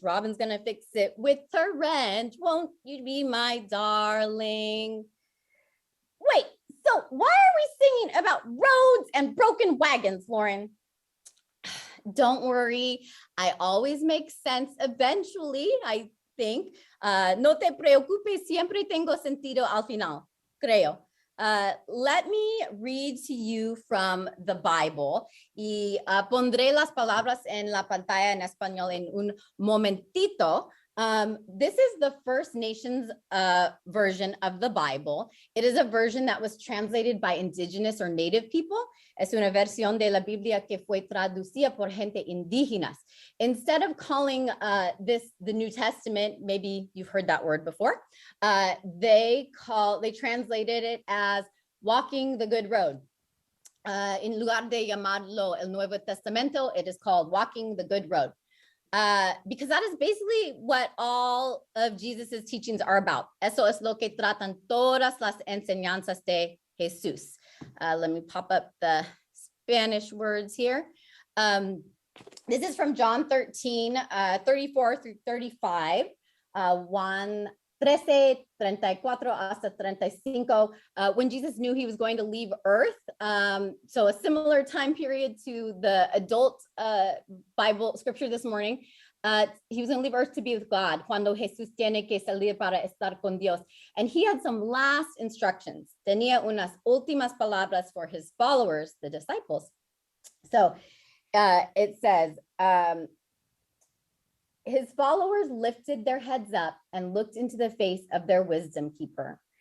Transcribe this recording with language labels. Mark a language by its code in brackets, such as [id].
[en] Robin's gonna fix it with her wrench. Won't you be my darling? Wait, so why are we singing about roads and broken wagons, Lauren? Don't worry, I always make sense eventually, I think. [es] No te preocupes, siempre tengo sentido al final, creo. [en] Let me read to you from the Bible [es] y pondré las palabras en la pantalla en español en un momentito. [en] This is the First Nations version of the Bible. It is a version that was translated by indigenous or native people. [es] Es una versión de la Biblia que fue traducida por gente indígenas. [en] Instead of calling this the New Testament, maybe you've heard that word before, they translated it as walking the good road. [es] En lugar de llamarlo el Nuevo Testamento, [en] it is called walking the good road. Because that is basically what all of Jesus's teachings are about. [es] Eso es lo que tratan todas las enseñanzas de Jesús. [en] Let me pop up the Spanish words here. This is from John 13, 34 through 35, Juan 13, 34 hasta 35, when Jesus knew he was going to leave earth. So a similar time period to the adult Bible scripture this morning. He was going to leave earth to be with God. [es] Cuando Jesús tiene que salir para estar con Dios. [en] And he had some last instructions. [es] Tenía unas últimas palabras [en] for his followers, the disciples. So it says, his followers lifted their heads up and looked into the face of their wisdom keeper.